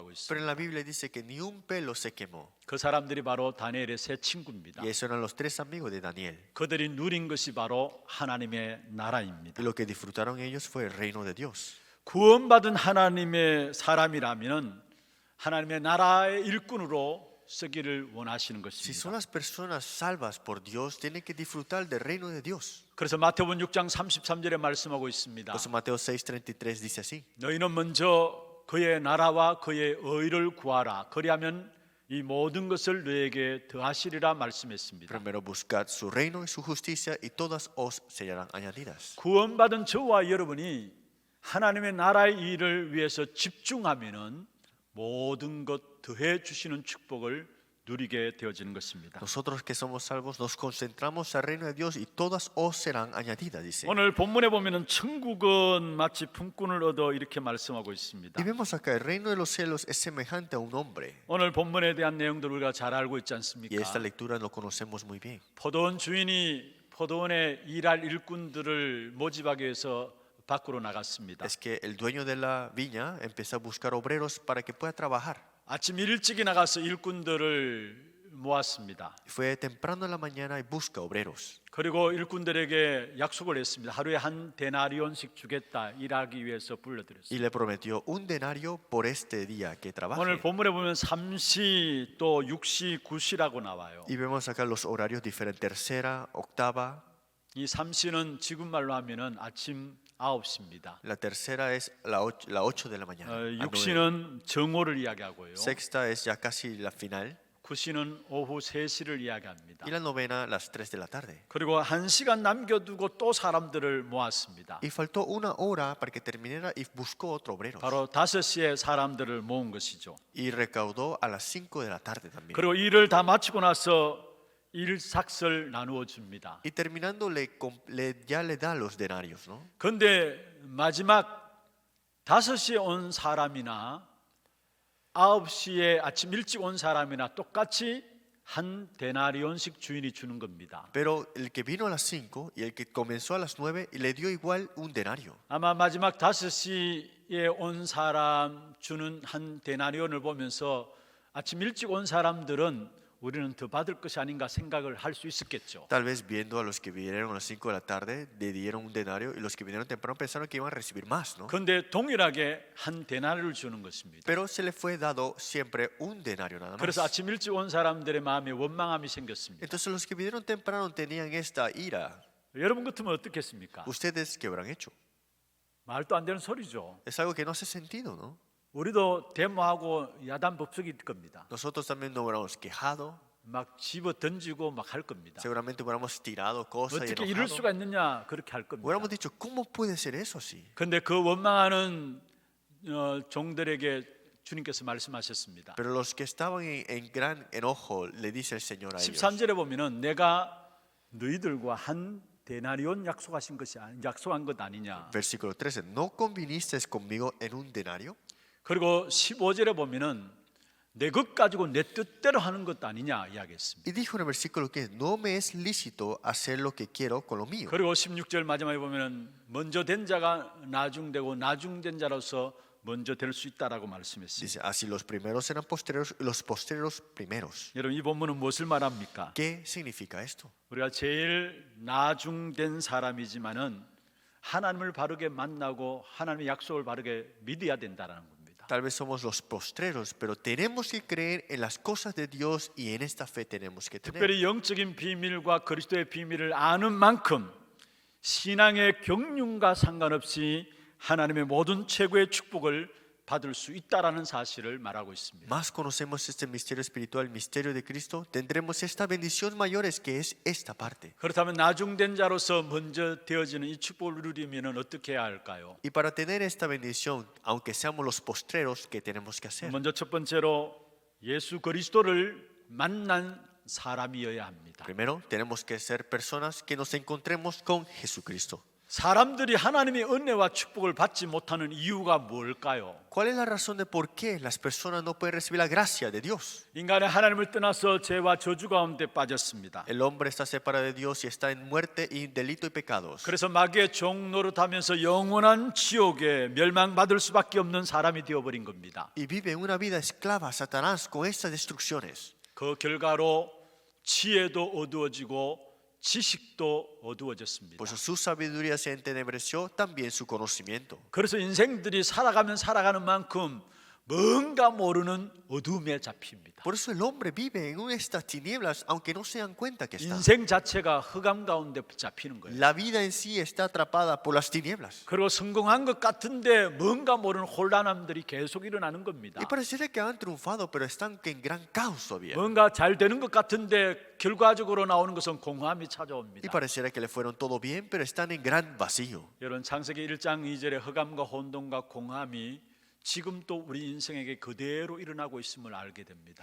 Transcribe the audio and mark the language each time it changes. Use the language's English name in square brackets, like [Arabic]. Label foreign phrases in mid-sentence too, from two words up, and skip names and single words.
[Spanish] Pero [Korean] 있습니다. [Spanish] en la Biblia dice que ni un pelo se quemó. [Korean] 그 사람들이 바로 다니엘의 세 친구입니다. [Spanish] Y esos eran los tres amigos de Daniel. [Korean] 그들이 누린 것이 바로 하나님의 나라입니다. [Spanish] Y lo que disfrutaron ellos fue el reino de Dios. [Korean] 구원받은 하나님의 사람이라면 하나님의 나라의 일꾼으로 쓰기를 원하시는 [Spanish] Si son [Korean] 것입니다. [Spanish] las personas salvas por Dios, tienen que disfrutar del reino de Dios. [Korean] 그래서 마태복음 6장 33절에 말씀하고 있습니다. [Spanish] Por eso Mateo 6:33 dice así: [Korean] 너희는 먼저 그의 나라와 그의 의를 구하라. 그리하면 이 모든 것을 너에게 더하시리라 말씀했습니다. [Spanish] primero buscad su reino y su justicia, y todas os serán añadidas. [Korean] 구원받은 저와 여러분이 하나님의 나라의 일을 위해서 집중하면은 모든 것 더해 주시는 축복을 누리게 되어지는 것입니다. [Spanish] Nosotros que somos salvos nos concentramos al reino de Dios y todas os serán añadidas, dice. [Korean] 오늘 본문에 보면은 천국은 마치 품꾼을 얻어 이렇게 말씀하고 있습니다. [Spanish] Y vemos acá, el reino de los cielos es semejante a un hombre. [Korean] 오늘 본문에 대한 내용들 우리가 잘 알고 있지 [Spanish] Y [Korean] 않습니까? [Spanish] esta lectura lo conocemos muy bien. [Korean] 포도원 주인이 포도원에 일할 일꾼들을 모집하기 위해서 밖으로 나갔습니다. [Spanish] Es que el dueño de la viña empezó a buscar obreros para que pueda trabajar. [Korean] 아침 일찍이 나가서 일꾼들을 모았습니다. [Spanish] Fue temprano en la mañana y busca obreros. [Korean] 그리고 일꾼들에게 약속을 했습니다. 하루에 한 데나리온씩 주겠다. 일하기 위해서 불러들였습니다. [Spanish] Y le prometió un denario por este día que trabaje. [Korean] 오늘 본문에 보면 3시 또 6시 9시라고 나와요. [Spanish] Y vemos acá los horarios diferentes: tercera, octava. [Korean] 이 3시는 지금 말로 하면은 아침 9시입니다. [Spanish] La tercera es la 8 de la mañana. a 9. [Korean] 6시는 정오를 이야기하고요. [Spanish] Sexta es ya casi la final. [Korean] 9시는 오후 3시를 이야기합니다. [Spanish] Y la novena, las 3 de la tarde. [Korean] 그리고 1시간 남겨두고 또 사람들을 모았습니다. [Spanish] Y faltó una hora para que terminara y buscó otro obrero. [Korean] 바로 5시에 사람들을 모은 것이죠. [Spanish] Y recaudó a las 5 de la tarde también. [Korean] 그리고 일을 다 마치고 나서 일삭을 나누어 줍니다. [Spanish] Y terminando ya le da los denarios, ¿no? [Korean] 그런데 마지막 5시에 온 사람이나 9시에 아침 일찍 온 사람이나 똑같이 한 데나리온씩 주인이 주는 겁니다. [Spanish] Pero el que vino a las 5 y el que comenzó a las 9 le dio igual un denario. [Korean] 아마 마지막 5시에 온 사람 주는 한 데나리온을 보면서 아침 일찍 온 사람들은 우리는 더 받을 것이 아닌가 생각을 할 수 있었겠죠. [Spanish] Tal vez viendo a los que vinieron a las 5 de la tarde, le dieron un denario y los que vinieron temprano pensaron que iban a recibir más, ¿no? [Korean] 그런데 동일하게 한 데나리를 주는 것입니다. [Spanish] Pero se le fue dado siempre un denario nada [Korean] 그래서 [Spanish] más. [Korean] 아침 일찍 온 사람들의 마음에 원망함이 생겼습니다. [Spanish] Entonces los que vinieron temprano tenían esta ira. [Korean] 여러분 같으면 어떻겠습니까? [Spanish] ¿Ustedes qué habrán hecho? [Korean] 말도 안 되는 소리죠. [Spanish] Es algo que no hace sentido, ¿no? [Korean] 우리도 데모하고 야단 법석일 겁니다. [Spanish] Nosotros también nos hubiéramos quejado, [Korean] 막 집어 던지고 막 할 겁니다. [Spanish] seguramente hubiéramos tirado cosas y [Korean] 어떻게 이럴 [Spanish] enojado. [Korean] 수가 있느냐 그렇게 할 겁니다. [Spanish] Hubiéramos dicho, ¿cómo puede ser eso así? [Korean] 그런데 그 원망하는 종들에게 주님께서 말씀하셨습니다. [Spanish] Pero los que estaban en gran enojo, le dice el Señor a ellos. [Korean] 13절에 보면은 내가 너희들과 한 데나리온 약속한 것 아니냐. [Spanish] Versículo 13, ¿no convinisteis conmigo en un denario? [Korean] 그리고 15절에 보면은 내 것 가지고 내 뜻대로 하는 것 아니냐 이야기했습니다. [Spanish] Y dijo en el versículo 15, no me es lícito hacer lo que quiero con lo mío. [Korean] 그리고 16절 마지막에 보면은 먼저 된 자가 나중되고 나중된 자로서 먼저 될 수 있다라고 말씀했습니다. [Spanish] Dice, así los primeros serán postreros y los postreros primeros. [Korean] 여러분 이 본문은 무엇을 말합니까? [Spanish] ¿Qué significa esto? [Korean] 우리가 제일 나중된 사람이지만은 하나님을 바르게 만나고 하나님의 약속을 바르게 믿어야 된다라는 겁니다. [Spanish] Tal vez somos los postreros, pero tenemos que creer en las cosas de Dios y en esta fe tenemos que tener. [Korean] 특별히 영적인 비밀과 그리스도의 비밀을 아는 만큼 신앙의 경륜과 상관없이 하나님의 모든 최고의 축복을 받을 수 있다라는 사실을 말하고 있습니다. [Spanish] Más conocemos este misterio espiritual, el misterio de Cristo, tendremos esta bendición mayores que es esta parte. [Korean] 그렇다면 나중된 자로서 먼저 되어지는 이 축복을 누리면 어떻게 해야 할까요? [Spanish] Y para tener esta bendición, aunque seamos los postreros, ¿qué tenemos que hacer? [Korean] 먼저 첫 번째로 예수 그리스도를 만난 사람이어야 합니다. [Spanish] Primero, tenemos que ser personas que nos encontremos con Jesucristo. [Korean] 사람들이 하나님의 은혜와 축복을 받지 못하는 이유가 뭘까요? [Spanish] ¿Cuál es la razón de por qué las personas no pueden recibir la gracia de Dios? [Korean] 인간의 하나님을 떠나서 죄와 저주 가운데 빠졌습니다. [Spanish] El hombre está separado de Dios y está en muerte y delito y pecados. [Korean] 그래서 마귀의 종 노릇하면서 영원한 지옥에 멸망받을 수밖에 없는 사람이 되어버린 겁니다. [Spanish] Y vive una vida esclava a Satanás con estas destrucciones. [Korean] 그 결과로 지혜도 어두워지고 지식도 어두워졌습니다. [Spanish] Por eso su sabiduría se entenebreció, también su conocimiento. [Korean] 그래서 인생들이 살아가면 살아가는 만큼 뭔가 모르는 어둠에 잡힙니다. [Spanish] Por eso el hombre vive en estas tinieblas, aunque no se dan cuenta que está. [Korean] 인생 자체가 흑암 가운데 잡히는 거예요. [Spanish] La vida en sí está atrapada por las tinieblas. [Korean] 그리고 성공한 것 같은데 뭔가 모르는 혼란함들이 계속 일어나는 겁니다. [Spanish] Y pareciera que han triunfado, pero están en gran caos todavía. [Korean] 뭔가 잘 되는 것 같은데 결과적으로 나오는 것은 공허함이 [Spanish] Y [Korean] 찾아옵니다. [Spanish] pareciera que le fueron todo bien, pero están en gran vacío. [Korean] 여러분 창세기 1장 2절의 흑암과 혼돈과 공허함이 지금 또 우리 인생에게 그대로 일어나고 있음을 알게 됩니다.